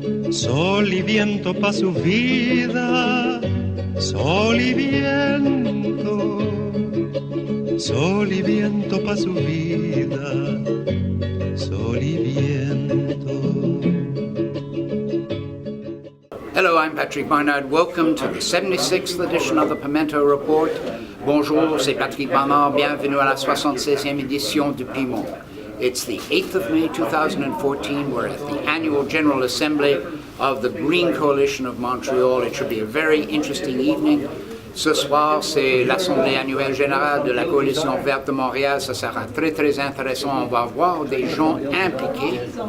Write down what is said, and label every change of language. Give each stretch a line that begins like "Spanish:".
Spanish: Sol y viento pa' su vida, sol y viento. Sol y viento pa' su vida, sol y viento.
English: Hello, I'm Patrick Barnard. Welcome to the 76th edition of the Pimento Report.
French: Bonjour, c'est Patrick Barnard. Bienvenue à la 76e édition du Piment.
English: It's the 8th of May 2014. We're at the annual General Assembly of the Green Coalition of Montreal. It should be a very interesting evening.
French: Ce soir, c'est l'Assemblée annuelle générale de la Coalition Verte de Montréal. Ça sera très, très intéressant. On va voir des gens impliqués.